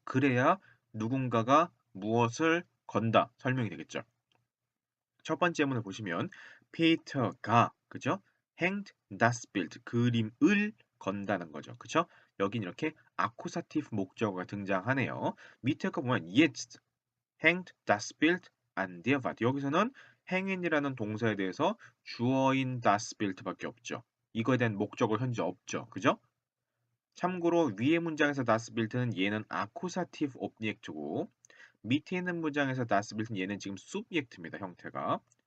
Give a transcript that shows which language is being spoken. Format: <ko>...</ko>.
<ko>그래야 누군가가 무엇을 건다 설명이 되겠죠. 첫 번째 문을 보시면 피터가 그죠?</ko> <de>hängt das Bild</de> <ko>그림을 건다는 거죠. 그쵸? 여긴 이렇게 아쿠사티브 목적어가 등장하네요.</ko> <de>밑에 거 보면 jetzt hängt das Bild an der Wand.</de> <ko>여기서는 행인이라는 동사에 대해서 주어인 das Bild밖에 없죠. 이거에 대한 목적어 현재 없죠. 그죠? 참고로 위의 문장에서 das Bild는 얘는 아쿠사티브 오브젝트고 밑에 있는 문장에서 das Bild는 얘는 지금 subject입니다. 형태가.</ko>